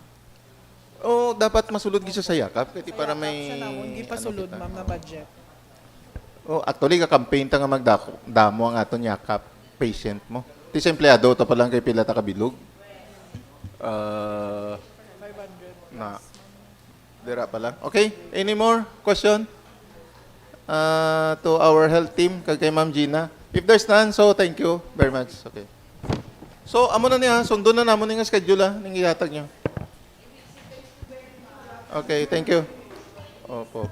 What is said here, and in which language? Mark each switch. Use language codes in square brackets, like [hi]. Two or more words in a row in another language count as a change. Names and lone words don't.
[hil] Dapat masulod gid siya sa yakap kasi para may Siya namon, di pa sulod, ma'am, na budget. Actually ka-campaign ta nga magdamo ang aton yakap patient mo. Ti sa empleyado ta pa lang kay pila ta kabilog. 500 na. Dira pa lang. [en] Okay, any more question? To our health team kay Ma'am Gina. If there's none, so thank you very much. Okay. So, [hil] amo na niya, sundo na namon nga schedule ning ihatag niyo. [en] Okay, thank you. Opo.